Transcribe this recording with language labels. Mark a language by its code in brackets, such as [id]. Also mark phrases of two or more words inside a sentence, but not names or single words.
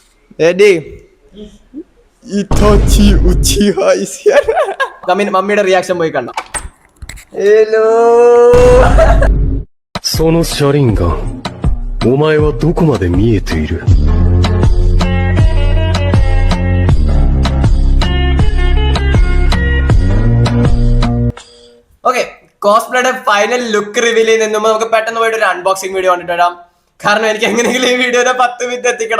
[en] Ready? Itachi Uchiha is here. [ml] മമ്മിയുടെ റിയാക്ഷൻ പോയി കണ്ട. ഹലോ. [ja] その車輪ガン、お前はどこまで見えている? [ml] ഓക്കെ, കോസ്പ്ലേയുടെ [en] final look reveal [ml] ചെയ്യുന്നതിന് മുമ്പ് നമുക്ക് പെട്ടെന്ന് പോയിട്ട് ഒരു [en] unboxing video [ml] കണ്ടിട്ട് വരാം. കാരണം എനിക്ക് എങ്ങനെയെങ്കിലും ഈ വീഡിയോയുടെ 10 മിനിറ്റ് എത്തിക്കണം.